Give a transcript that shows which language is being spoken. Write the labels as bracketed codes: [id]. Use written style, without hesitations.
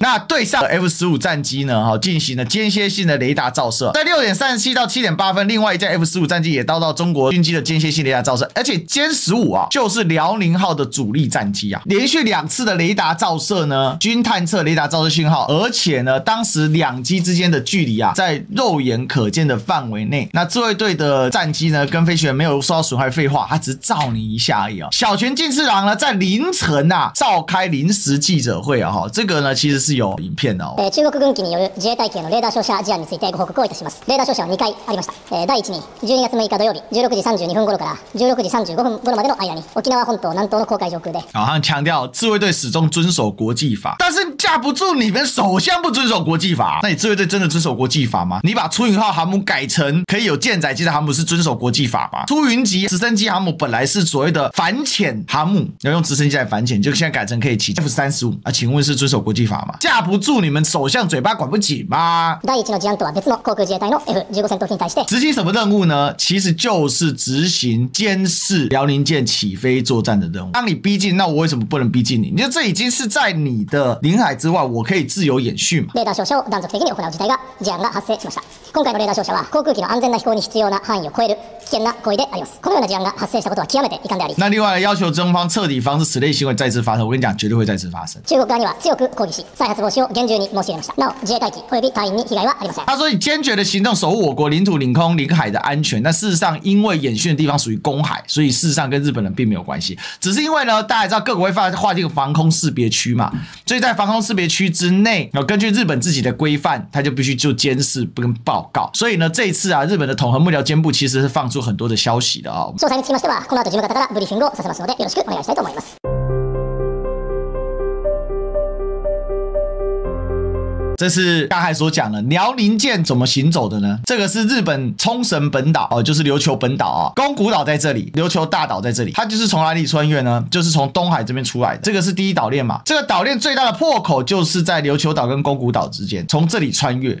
[zh] 那對上 F-15戰機呢，進行了間歇性的雷達照射，在6點37到7點8分，另外一架 F-15戰機也遭到中國軍機的間歇性雷達照射，而且歼15啊就是遼寧號的主力戰機啊，連續2次的雷達照射呢，均探測雷達照射信號，而且呢，當時2機之間的距離啊，在肉眼可見的範圍內。那自衛隊的戰機呢，跟飛行員沒有受到損害，廢話，他只是照你一下而已啊。小泉進次郎呢，在凌晨啊召開臨時記者會啊，這個呢其實是有影片的哦。 [ja] 中國軍機による自衛隊機のレーダー照射事案についてご報告をいたします。レーダー照射は2回ありました。第1に12月6日土曜日16時32分頃から16時35分頃までの間に沖縄本島南東の公海上空で。 [zh] 好像強調自衛隊始終遵守國際法，但是架不住你們首相不遵守國際法。那你自衛隊真的遵守國際法嗎？你把出雲號航母改成可以有艦載機的航母是遵守國際法嗎？出雲級直升機航母本來是所謂的反潛航母，要用直升機來反潛，就現在改成可以起 F-35啊？請問是遵守國際法嗎？架不住你們首相嘴巴管不緊嗎？ [ja] 第一の事案とは別の航空自衛隊の F-15戦闘機に対して [zh] 執行什麼任務呢？其實就是執行監視遼寧艦起飛作戰的任務。當你逼近，那我為什麼不能逼近你？你說這已經是在你的領海之外，我可以自由演訓嘛？ [ja] レーダー照射を断続的に行う事態が事案が発生しました。今回のレーダー照射は航空機の安全な飛行に必要な範囲を超える危険な行為であります。このような事案が発生したことは極めて遺憾であり。 [zh] 那另外要求中方徹底防止此類行為再次發生。我跟你講，絕對會再次發生。 [ja] 中國側には強く抗議し、再発防止を嚴重に申し入れました。なお、自衛隊機及び隊員に被害はありません。 [zh] 他說，你堅決的行動守護我國領土、領空、領海的安全。但事實上，因為演訓的地方屬於公海，所以事實上跟日本人並沒有關係。只是因為呢，大家也知道各國會劃定防空識別區嘛，所以在防空識別區之內，根據日本自己的規範，他就必須就監視跟報告。所以呢，這一次啊，日本的統合幕僚監部其實是放出很多的消息的啊。 [ja] 詳細につきましては、この後事務方からブリーフィングをさせますので、よろしくお願いしたいと思います。 [zh] 這是剛才所講的遼寧艦怎麼行走的呢？這個是日本沖繩本島哦，就是琉球本島啊，宮古島在這裡，琉球大島在這裡，它就是從哪裡穿越呢？就是從東海這邊出來的。這個是第一島鏈嘛，這個島鏈最大的破口就是在琉球島跟宮古島之間，從這裡穿越。